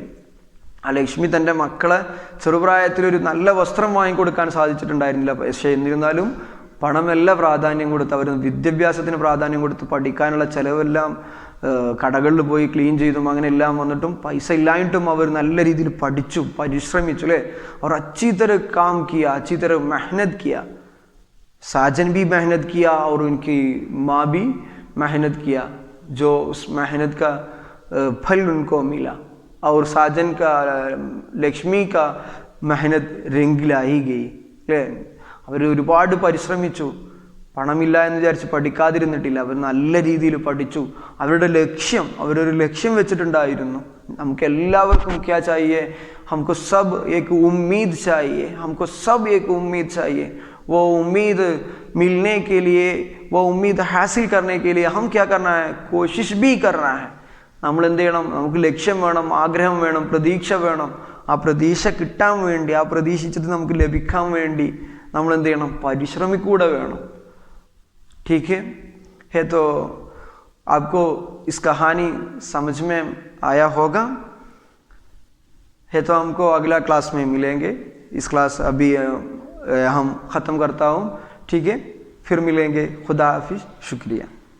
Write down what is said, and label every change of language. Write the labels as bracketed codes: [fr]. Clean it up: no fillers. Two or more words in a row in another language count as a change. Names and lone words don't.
[ml] ആ ലക്ഷ്മി തൻ്റെ മക്കളെ ചെറുപ്രായത്തിൽ ഒരു നല്ല വസ്ത്രം വാങ്ങിക്കൊടുക്കാൻ സാധിച്ചിട്ടുണ്ടായിരുന്നില്ല. പക്ഷേ എന്നിരുന്നാലും പണമെല്ലാം പ്രാധാന്യം കൊടുത്ത്, അവർ വിദ്യാഭ്യാസത്തിന് പ്രാധാന്യം കൊടുത്ത്, പഠിക്കാനുള്ള ചിലവെല്ലാം കടകളിൽ പോയി ക്ലീൻ ചെയ്തും അങ്ങനെ എല്ലാം വന്നിട്ടും പൈസ ഇല്ലായിട്ടും അവർ നല്ല രീതിയിൽ പഠിച്ചു, പരിശ്രമിച്ചു അല്ലേ. അവർ [hi] अच्छी तरह काम किया, अच्छी तरह मेहनत किया. साजन भी मेहनत किया और उनकी माँ भी मेहनत किया, जो उस मेहनत का फल उनको मिला. और साजन का ലക്ഷ്മി का मेहनत रंगिलाई गई അല്ലേ. [ml] അവർ ഒരുപാട് പരിശ്രമിച്ചു. പണമില്ല എന്ന് വിചാരിച്ച് പഠിക്കാതിരുന്നിട്ടില്ല. അവർ നല്ല രീതിയിൽ പഠിച്ചു. അവരൊരു ലക്ഷ്യം വെച്ചിട്ടുണ്ടായിരുന്നു. നമുക്ക് എല്ലാവർക്കും [hi] क्या चाहिए, हमको सब एक उम्मीद चाहिए, हमको सब एक उम्मीद चाहिए. वो उम्मीद मिलने के लिए, वो उम्मीद हासिल करने के लिए हम क्या करना है, कोशिश भी करना है. [ml] നമ്മൾ എന്ത് ചെയ്യണം? നമുക്ക് ലക്ഷ്യം വേണം, ആഗ്രഹം വേണം, പ്രതീക്ഷ വേണം. ആ പ്രതീക്ഷ കിട്ടാൻ വേണ്ടി, ആ പ്രതീക്ഷിച്ചത് നമുക്ക് ലഭിക്കാൻ വേണ്ടി നമ്മൾ എന്ത് ചെയ്യണം? പരിശ്രമിക്കൂടെ വേണം. [hi] ठीक है तो आपको इस कहानी समझ में आया होगा. है तो हमको अगला क्लास में मिलेंगे. इस क्लास अभी हम ख़त्म करता हूँ. ठीक है, फिर मिलेंगे. खुदा हाफिज़. शुक्रिया.